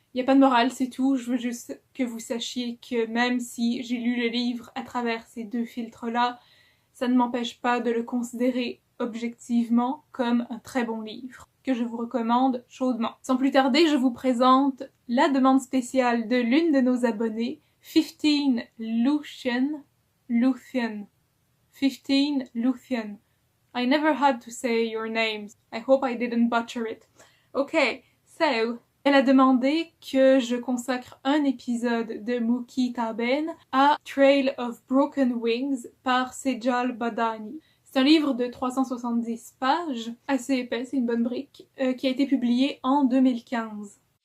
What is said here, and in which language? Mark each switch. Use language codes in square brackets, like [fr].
[fr] Il n'y a pas de morale, c'est tout. Je veux juste que vous sachiez que même si j'ai lu le livre à travers ces 2 filtres-là, ça ne m'empêche pas de le considérer objectivement comme un très bon livre, que je vous recommande chaudement. Sans plus tarder, je vous présente la demande spéciale de l'une de nos abonnées, 15 Lucian. 15 Lucian. [en] I never had to say your names. I hope I didn't butcher it. Okay, so, [fr] elle a demandé que je consacre un épisode de Mookie Taben à Trail of Broken Wings par Sejal Badani. C'est un livre de 370 pages, assez épais, c'est une bonne brique, qui a été publié en 2015.